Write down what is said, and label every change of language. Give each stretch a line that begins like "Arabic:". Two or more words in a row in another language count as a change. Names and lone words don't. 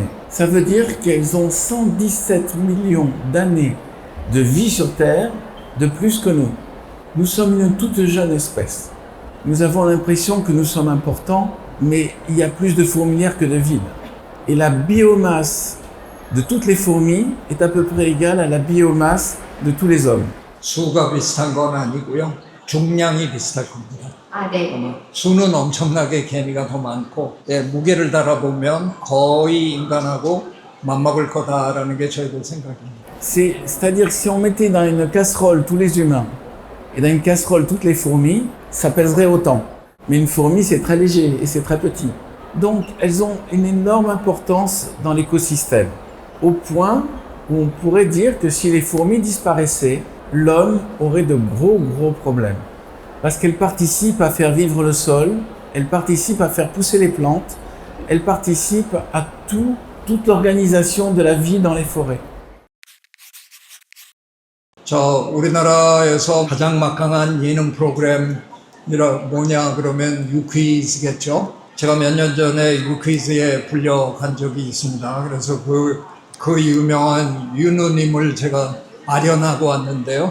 French: Ça veut dire qu'elles ont 117 millions d'années de vie sur Terre de plus que nous. Nous sommes une toute jeune espèce. Nous avons l'impression que nous sommes importants, mais il y a plus de fourmilières que de vides. Et la biomasse de toutes les fourmis est à peu près égale à la biomasse de tous les hommes.
Korean: 수가 비슷한 건 아니고요. 중량이 비슷할 겁니다. 아, 네. 수는 엄청나게 개미가 더 많고 무게를 달아보면 거의 인간하고 맞먹을 거다라는 게 저희들 생각입니다.
French: C'est-à-dire que si on mettait dans une casserole tous les humains et dans une casserole toutes les fourmis, ça pèserait autant. Mais une fourmi, c'est très léger et c'est très petit. Donc, elles ont une énorme importance dans l'écosystème, au point où on pourrait dire que si les fourmis disparaissaient, l'homme aurait de gros problèmes. Parce qu'elles participent à faire vivre le sol, elles participent à faire pousser les plantes, elles participent à toute l'organisation de la vie dans les forêts.
Korean: 우리나라에서 가장 막강한 예능 프로그램이라 뭐냐 그러면 유퀴즈겠죠. 제가 몇 년 전에 유퀴즈에 불려간 적이 있습니다. 그래서 그 유명한 윤우님을 제가 아련하고 왔는데요.